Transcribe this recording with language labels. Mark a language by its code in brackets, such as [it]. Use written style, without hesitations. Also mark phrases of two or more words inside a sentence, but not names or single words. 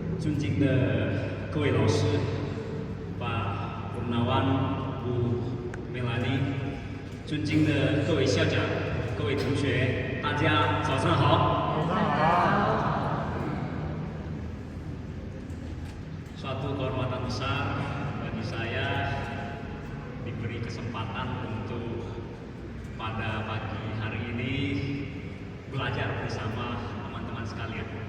[zh] 尊敬的各位老师 Pak Purnawan, Bu Melani，尊敬的各位校长、各位同学，大家早上好。早上好。 [id] Suatu kehormatan besar bagi saya diberi kesempatan untuk pada pagi hari ini belajar bersama teman-teman sekalian.